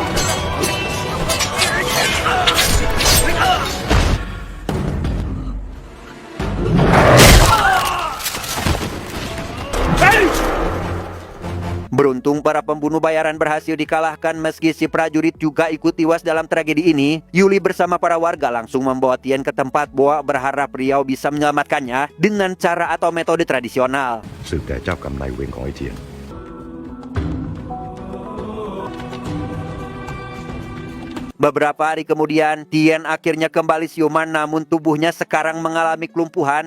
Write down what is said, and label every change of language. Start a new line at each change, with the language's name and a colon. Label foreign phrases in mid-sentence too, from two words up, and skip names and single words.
Indonesian: Beruntung para pembunuh bayaran berhasil dikalahkan meski si prajurit juga ikut tewas dalam tragedi ini. Yuli bersama para warga langsung membawa Tien ke tempat Boa berharap Riau bisa menyelamatkannya dengan cara atau metode tradisional.
Thai: สืบแต่เจ้ากรรมนายเวรของไอ้เทียน
Indonesian: Beberapa hari kemudian, Tien akhirnya kembali siuman namun tubuhnya sekarang mengalami kelumpuhan.